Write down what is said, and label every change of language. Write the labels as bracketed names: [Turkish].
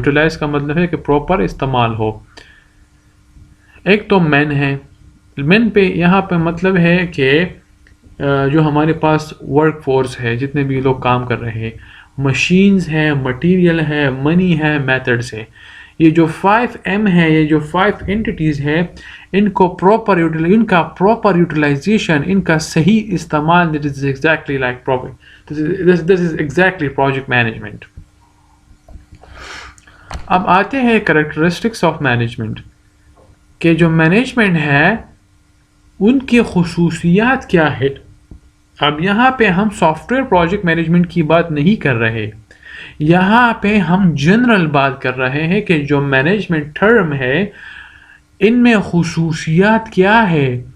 [Urdu] Utilise کا مطلب ہے کہ پراپر استعمال ہو. ایک تو مین ہے، مین پہ یہاں پہ مطلب ہے کہ جو ہمارے پاس ورک فورس ہے، جتنے بھی لوگ کام کر رہے ہیں، مشینز ہے، مٹیریل ہے، منی ہے، میتھڈس ہے. یہ جو 5M ہے، یہ جو 5 انٹیٹیز ہے، ان کا پراپر یوٹیلائزیشن، ان کا صحیح استعمال، this is exactly like proper. [English] This is exactly project management. [Urdu] اب آتے ہیں کریکٹرسٹکس آف مینجمنٹ، کہ جو مینجمنٹ ہے ان کی خصوصیات کیا ہے. اب یہاں پہ ہم سافٹ ویئر پروجیکٹ مینجمنٹ کی بات نہیں کر رہے، یہاں پہ ہم جنرل بات کر رہے ہیں کہ جو مینجمنٹ ٹرم ہے ان میں خصوصیات کیا ہے.